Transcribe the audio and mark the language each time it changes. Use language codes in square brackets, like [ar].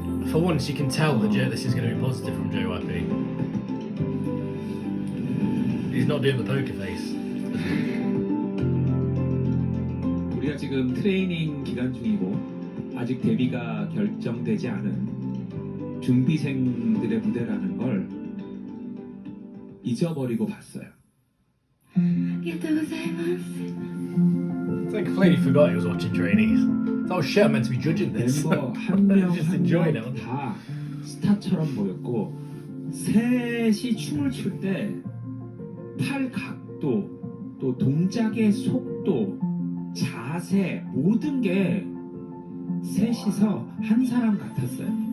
[en] For once, you can tell that this is going to be positive from JYP. He's not doing the poker face. [ko] 우리가 지금 트레이닝 기간 중이고 아직 데뷔가 결정되지 않은 준비생들의 무대라는 걸 잊어버리고 봤어요. [en] It's like I completely forgot he was watching trainees. Oh shit, I'm meant to be judging this. [ko] 멤버 한 명 [en] just enjoying it. [ko] 다 스타처럼 보였고, 셋이 춤을 출 때 팔 각도, 또 동작의 속도, 자세, 모든 게 셋이서 한 사람 같았어요.